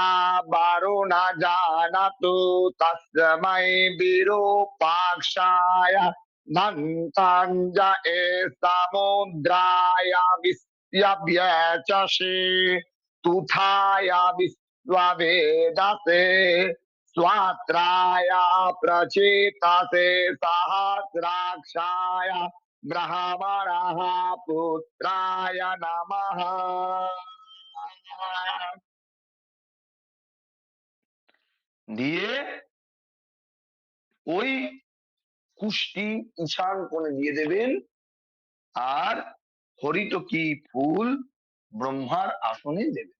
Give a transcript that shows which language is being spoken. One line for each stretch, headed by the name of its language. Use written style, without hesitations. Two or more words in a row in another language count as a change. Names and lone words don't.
Sanskrit: वरुण जानतु तस्मै विरूपाक्षाय दन्ताञ्ज समुद्राय विश्वव्यचषे तुथाय विश्ववेदसे स्वात्राय प्रचेतसे सहस्राक्षाय ब्रह्मणः पुत्राय नमः।
Bangla: দিয়ে ওই কুষ্টি ঈশান কোণে দিয়ে দেবেন, আর হরিতকি ফুল ব্রহ্মার আসনে দেবেন।